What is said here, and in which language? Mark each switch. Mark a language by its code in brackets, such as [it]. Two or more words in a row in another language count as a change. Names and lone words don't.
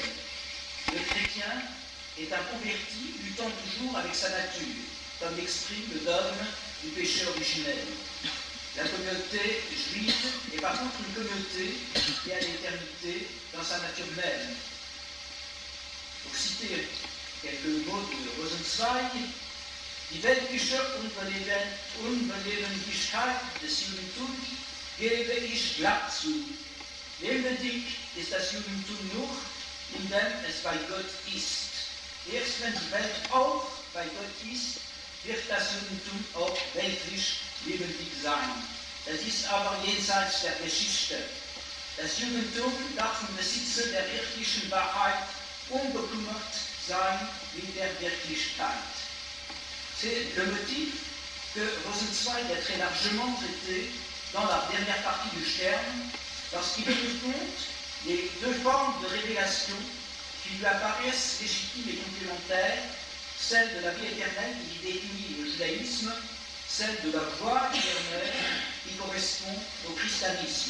[fr] Le chrétien est un converti luttant toujours avec sa nature, comme l'exprime le dogme du péché originel. La communauté juive est par contre une communauté qui a l'éternité dans sa nature même. Pour citer quelques mots de Rosenzweig, [de] die weltliche Unbelebendigkeit des Judentums gebe ich glatt zu. Lebendig ist das Judentum nur, indem es bei Gott ist. Erst wenn die Welt auch bei Gott ist, wird das Judentum auch weltlich lebendig sein. Das ist aber jenseits der Geschichte. Das Judentum darf im Besitze der wirklichen Wahrheit unbekümmert sein mit der Wirklichkeit. [fr] C'est le motif que Rosenzweig a très largement traité dans la dernière partie du Stern, lorsqu'il met en compte les deux formes de révélation qui lui apparaissent légitimes et complémentaires, celle de la vie éternelle qui définit le judaïsme, celle de la voie éternelle qui correspond au christianisme.